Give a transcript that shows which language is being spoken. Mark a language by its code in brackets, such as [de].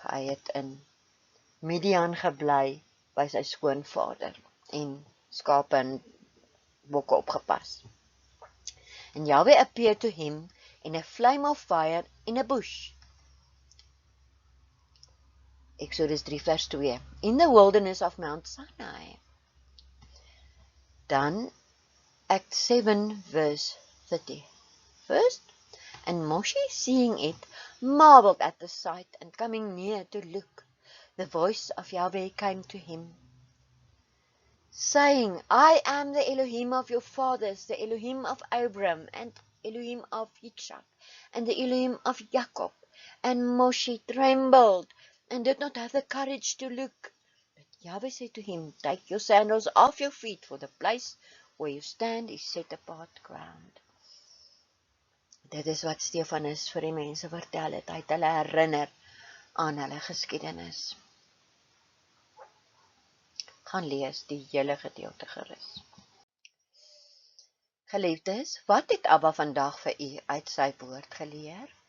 [af] Hy het in Midian gebly by sy skoonvader en skape en bokke opgepas. [en] And Yahweh appeared to him in a flame of fire in a bush. Exodus 3 vers 2. In the wilderness of Mount Sinai. Dan Act 7 verse 31st, and Moshe, seeing it, marveled at the sight, and coming near to look, the voice of Yahweh came to him, saying, I am the Elohim of your fathers, the Elohim of Abraham, and Elohim of Yitzchak, and the Elohim of Jacob. And Moshe trembled, and did not have the courage to look. But Yahweh said to him, take your sandals off your feet, for the place where you stand is set apart ground. [af] Dit is wat Stefanus vir die mense vertel het. Hy het hulle herinner aan hulle geskiedenis. Gaan lees die hele gedeelte gerus. Geliefdes, wat het Abba vandag vir u uit sy woord geleer?